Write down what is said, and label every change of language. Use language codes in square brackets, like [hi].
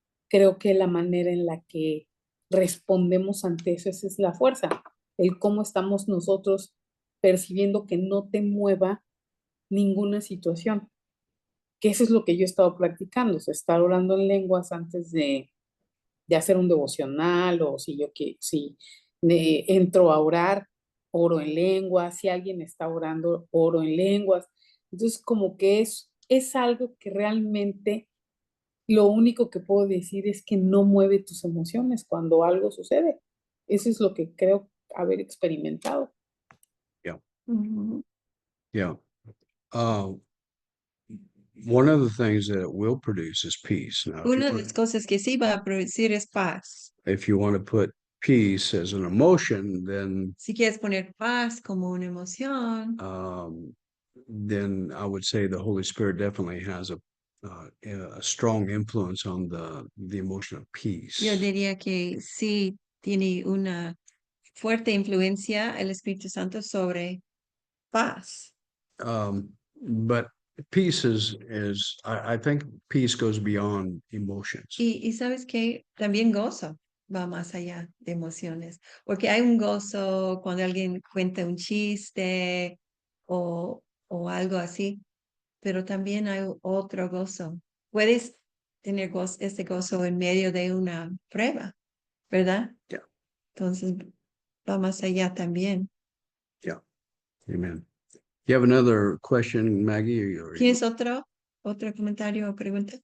[es] Creo que la manera en la que respondemos ante eso, esa es la fuerza, el cómo estamos nosotros percibiendo que no te mueva ninguna situación, que eso es lo que yo he estado practicando, o sea, estar orando en lenguas antes de hacer un devocional, o si entro a orar, oro en lenguas, si alguien está orando, oro en lenguas. Entonces, como que es algo que realmente lo único que puedo decir es que no mueve tus emociones cuando algo sucede. Eso es lo que creo haber experimentado. Ujú. [en] Yeah. One of the things that it will produce is peace. Now, [es] Una de las cosas que sí va a producir es paz. [en] if you want to put peace as an emotion, then [es] Si quieres poner paz como una emoción, [en] then I would say the Holy Spirit definitely has a strong influence on the emotion of peace. [es] yo diría que sí tiene una fuerte influencia el Espíritu Santo sobre paz. [en] But peace I think peace goes beyond emotions. [es] Y sabes que también gozo va más allá de emociones, porque hay un gozo cuando alguien cuenta un chiste o algo así, pero también hay otro gozo. Puedes tener este gozo en medio de una prueba, ¿verdad? [en] Yeah. [es] Entonces va más allá también. [en] Yeah. Amen. You have another question, Maggie? [es] ¿Tienes otro comentario o pregunta?